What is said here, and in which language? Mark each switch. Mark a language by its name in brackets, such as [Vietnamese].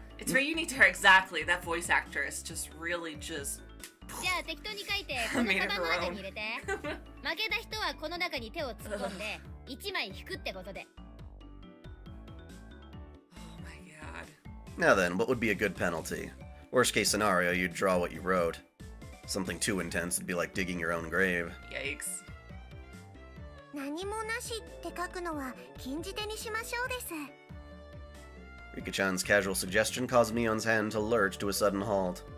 [English] It's very unique to her, exactly. That voice actress just really just. [Japanese] じゃあ適当に書いてこのカバンの中に入れて負けた人はこの中に手を突っ込んで1枚引くってことで [English] Oh my god. Now then, what would be a good penalty? Worst case scenario, you'd draw what you wrote. Something too intense would be like digging your own grave. Yikes. [Japanese] 何もなしって書くのは禁じ手にしましょうです [English] Rika-chan's casual suggestion caused Mion's hand to lurch to a sudden halt.